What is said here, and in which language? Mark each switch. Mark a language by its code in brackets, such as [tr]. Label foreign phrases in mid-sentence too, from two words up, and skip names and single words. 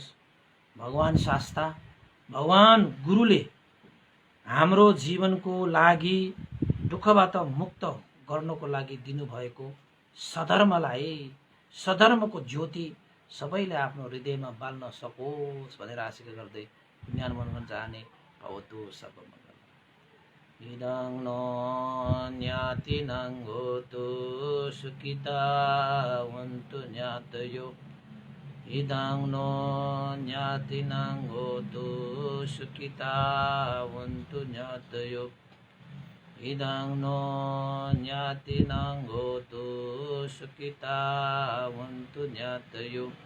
[ne] भगवान शास्ता, भगवान गुरुले हाम्रो जीवनको लागि दुःखबाट मुक्त गर्नको लागि दिनुभएको सधर्मलाई, सधर्मको ज्योति सबैले आफ्नो हृदयमा बाल्न सकोस् भनेर आशा गर्दै ज्ञान मनन चाहने [pi] भवतु सर्वमङ्गल। इदं नो ज्ञातिनं होतु सुखितावन्तु ज्ञातयो, इदं नो ज्ञातिनं होतु सुखितावन्तु ज्ञातयो, इदं नो ज्ञातिनं होतु सुखितावन्तु ज्ञातयो।